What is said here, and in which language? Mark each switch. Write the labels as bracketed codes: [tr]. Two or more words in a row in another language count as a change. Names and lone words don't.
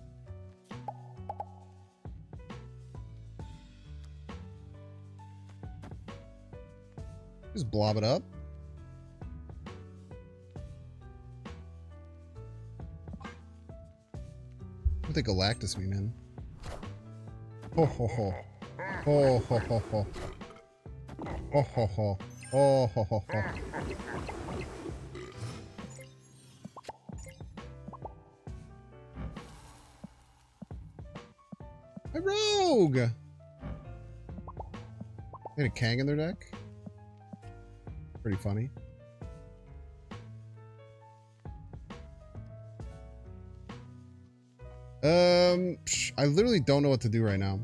[en] Just blob it up. What they Galactus me, man. Ho ho ho. Ho ho ho ho. Ho ho ho. Ho ho ho ho. A rogue! They had a Kang in their deck? Pretty funny. I literally don't know what to do right now.